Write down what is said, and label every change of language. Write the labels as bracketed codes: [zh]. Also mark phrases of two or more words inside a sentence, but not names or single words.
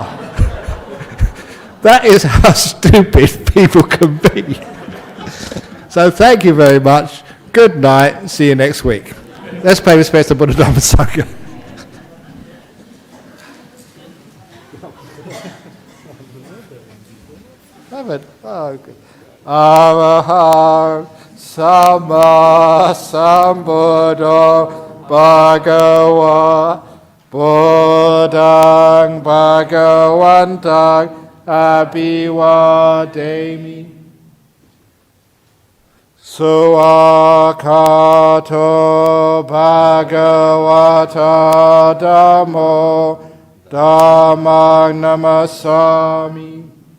[en] That is how stupid people can be. So thank you very much. Good night. See you next week. Let's pay respect to Buddha Dhamma Sangha. Haven't? Oh, good. [pi] Arahant Sama Sambuddho Bhagava Buddhang Bhagavantang Abhivademi Suakato bhagavata dhammo dhammang namasami.